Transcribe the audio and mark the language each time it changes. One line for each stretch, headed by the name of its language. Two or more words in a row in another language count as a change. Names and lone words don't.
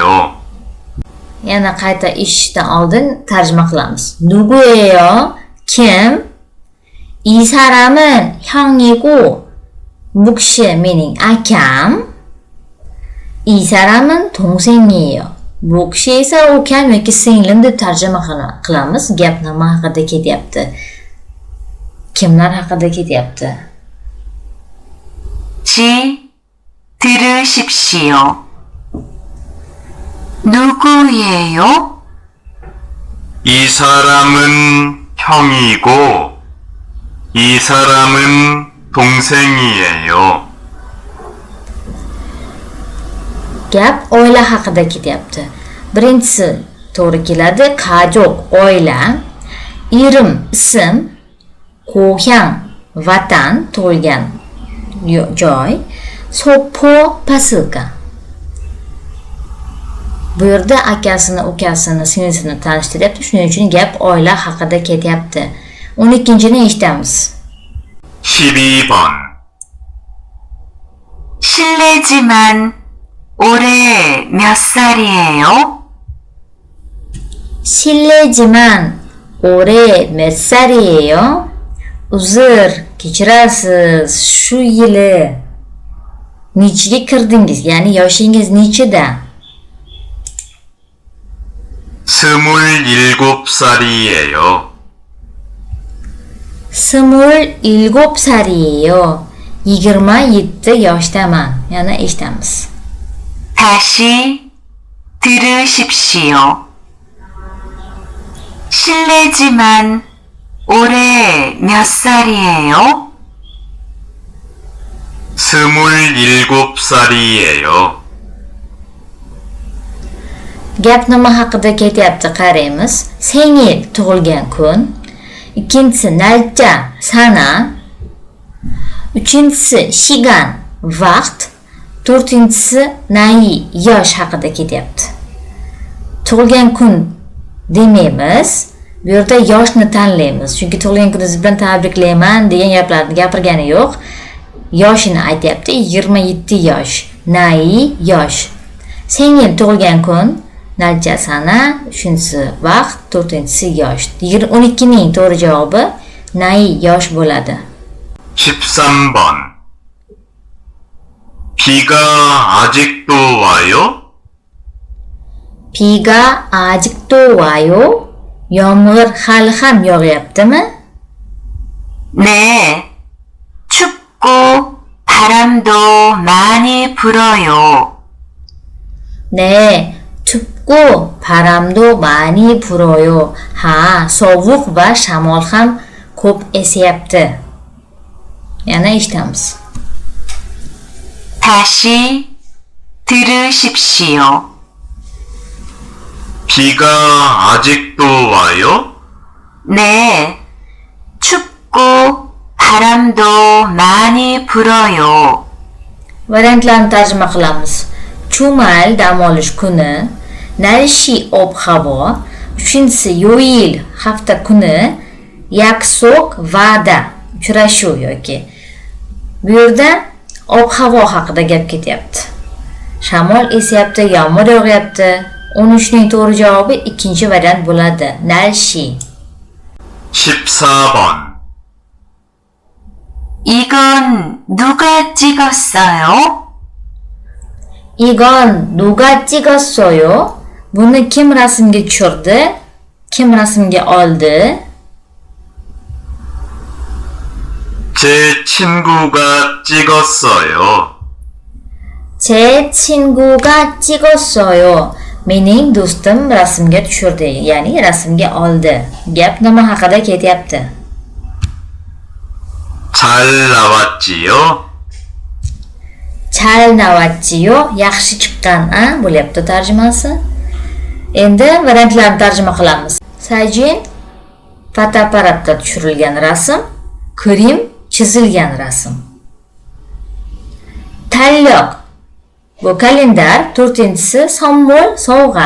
Uzbek: Yana qayta eshitishdan oldin tarjima qilamiz.
Korean: 누구예요?
Uzbek: Kim?
Korean: 이 사람은 형이고
Uzbek: bu kishi mening akam.
Korean: 이 사람은 동생이에요.
Uzbek: Bu kishi esa ukam yoki singlim deb tarjima qilamiz. Gap nima haqida ketyapti? Kimlar haqida ketyapti?
Korean: 들으십시오. 누구예요? 이 사람은 형이고 이 사람은 동생이에요.
Uzbek: Gap oila haqida ketyapti. Birinchisi to'g'ri keladi. Qajok, oila. Irim, ism. Qo'yang, vatan, tug'ilgan joy. Sopo, posilka. Bu yerda akasini, ukasini, singlisini tanishtiryapti. Shuning uchun gap oila haqida ketyapti. 12-ni eshitamiz.
Korean: 12번. 실례지만 올해 몇 살이에요? 실례지만 올해 몇 살이에요?
Uzbek: Uzr, kechirasiz, shu yili nechiga kirdingiz? Ya'ni yoshingiz nechida?
Korean: 27살이에요. 27살이에요.
Uzbek: 27 yoshdaman. Yana eshitamiz.
Korean: 다시 들으십시오. 실례지만 올해 몇 살이에요? 27살이에요.
Uzbek: Gap nima haqida ketyapti qaraymiz. Sengil tug'ilgan kun, ikkinchisi nalcha sana, uchinchisi shigan vaqt, to'rtinchisi nayi yosh haqida ketyapti. Tug'ilgan kun demaymiz, bu yerda yoshni tanlaymiz. Chunki tug'ilgan kuningiz bilan tabriklayman degan gaplarni gapirgani yo'q. Yoshini aytyapti, 27 yosh, nayi yosh. Sengil tug'ilgan kun, nalcha sana, uchinchisi vaqt, to'rtinchisi yosh. 12 ning to'g'ri javobi nayi yosh bo'ladi.
Korean: 13번. 비가 아직도 와요? 비가 아직도 와요?
Uzbek: Yomg'ir hali ham yog'yaptimi?
Korean: 네. 춥고 바람도 많이 불어요. 네, 춥고 바람도 많이 불어요.
Uzbek: Ha, sovuq va shamol ham ko'p esyapti. Yana eshitamiz.
Korean: 다시 들으십시오. 비가 아직도 와요? 네. 춥고 바람도 많이 불어요.
Uzbek: Variantlarni tarjima qilamiz. Chumal dam olish kuni, narishi ob-havo, uchinchisi yo'yil hafta kuni, yaksoq va'da uchrashuv yoki. Bu yerda ob-havo haqida gap ketyapti. Shamol esyapti, yomg'ir yog'yapti. 13 ning to'g'ri javobi ikkinchi variant bo'ladi. Narishi.
Korean: 14번. 이건 누가 찍었어요? 이건 누가 찍었어요?
Uzbek: Buni kim rasmga tushirdi? Kim rasmga oldi?
Korean: 제 친구가 찍었어요. 제 친구가 찍었어요.
Uzbek: Mening do'stim rasmga tushirdi, ya'ni rasmga oldi. Gap nima haqida ketyapti?
Korean: 잘 나왔지요? 잘 나왔지요,
Uzbek: yaxshi chiqqan-a bo'lyapti tarjimasi. Endi variantlarni tarjima qilamiz. Sajin fotoapparatda tushirilgan rasm, Krim chizilgan rasm. Talloq bu kalendar, 4-inchisi sombol sovg'a.